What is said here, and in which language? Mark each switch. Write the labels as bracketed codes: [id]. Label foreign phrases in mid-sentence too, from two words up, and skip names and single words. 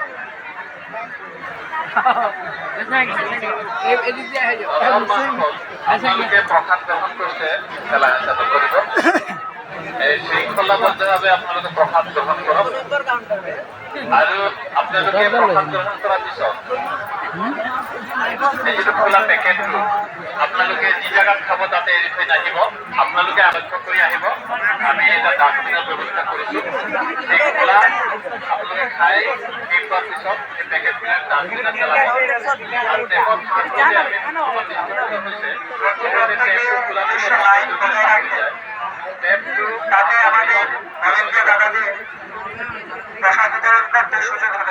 [bn] প্রসাদ গ্রহণ করতে এই শৃঙ্খলা বলতে হবে আপনারা প্রসাদ গ্রহণ করুন আর আপনাদেরকে প্রসাদ গ্রহণ করার [as] পিছত এই যে খোলা পেকেট আপোনালোকে যি জায়গাত খাব তাতে এৰি থৈ নাহিব। আপোনালোকে আবদ্ধ কৰি আহিব। আমি এটা ডাষ্টবিনৰ ব্যৱস্থা কৰিছো। এই খোলা আপোনালোকে খাই শেষ হোৱাৰ পিছত এই পেকেটবিলাক ডাষ্টবিনত পেলাব। আৰু টেপত [bn] তাতে আমাদের ভলেন্টিয়ার দাদাদের প্রসাদ বিতরণ করতে সুযোগ হবে।